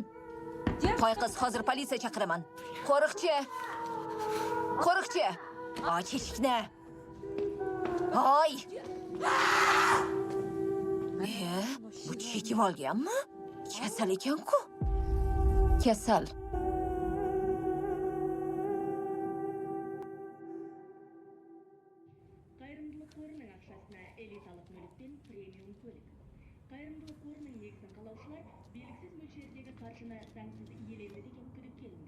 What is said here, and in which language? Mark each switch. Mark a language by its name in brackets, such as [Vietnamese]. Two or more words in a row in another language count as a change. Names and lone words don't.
[Uzbek] Hoy qiz, hozir politsiya chaqiraman. Qo'riqchi. Qo'riqchi. Och eshikni. Hoy. Bu chekib olganmi? Kasal ekan-ku. Kasal. [Kazakh] Қайырымдылық қорының ақшасына элиталық мүліктен премиум көлік. Қайырымдылық қорының негізін қалаушылар белгісіз мөлшердегі қаржыны заңсыз иеленді деген күдік келінді.